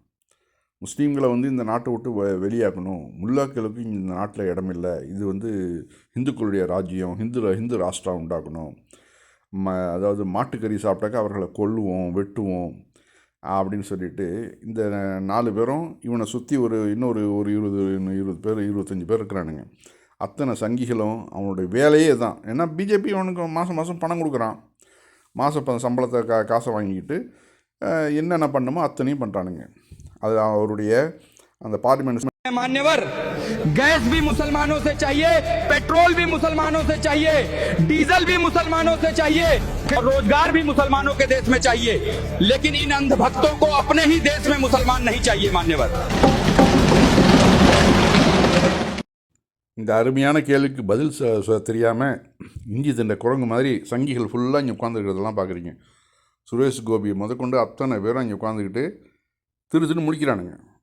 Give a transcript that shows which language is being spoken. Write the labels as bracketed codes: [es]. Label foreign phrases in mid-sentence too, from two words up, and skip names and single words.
[ta] முஸ்லீம்களை இந்த நாட்டை விட்டு வெளியாக்கணும், முல்லாக்களுக்கு இந்த நாட்டில் இடமில்லை, இது இந்துக்களுடைய ராஜ்யம், ஹிந்து ராஷ்டிரம் உண்டாக்கணும், அதாவது மாட்டுக்கறி சாப்பிட்டாக்க அவர்களை கொல்லுவோம், வெட்டுவோம் அப்படின்னு சொல்லிட்டு இந்த 4 பேரும் இவனை சுற்றி இன்னொரு 20 பேர் 25 பேர் இருக்கிறானுங்க. அத்தனை சங்கிகளும் அவனுடைய வேலையே தான். ஏன்னா பிஜேபி அவனுக்கு மாதம் பணம் கொடுக்குறான், மாத சம்பளத்தை காசை வாங்கிக்கிட்டு என்னென்ன பண்ணுமோ அத்தனையும் பண்ணுறானுங்க. அது அவருடைய அந்த பார்லிமெண்ட். [hi] मान्यवर, गैस भी मुसलमानों से चाहिए, पेट्रोल भी मुसलमानों से चाहिए, डीजल भी मुसलमानों से चाहिए, रोजगार भी मुसलमानों के देश में चाहिए, लेकिन इन अंधभक्तों को अपने ही देश में मुसलमान नहीं चाहिए मान्यवर. [ta] இந்த அருமையான கேள்விக்கு பதில் தெரியாமல் இஞ்சி திண்ட குரங்கு மாதிரி சங்கிகள் ஃபுல்லாக இங்கே உட்காந்துருக்கிறதெல்லாம் பார்க்குறீங்க. சுரேஷ் கோபி முதற்கொண்டு அத்தனை பேரும் இங்கே உட்காந்துக்கிட்டு திரு முடிக்கிறானுங்க.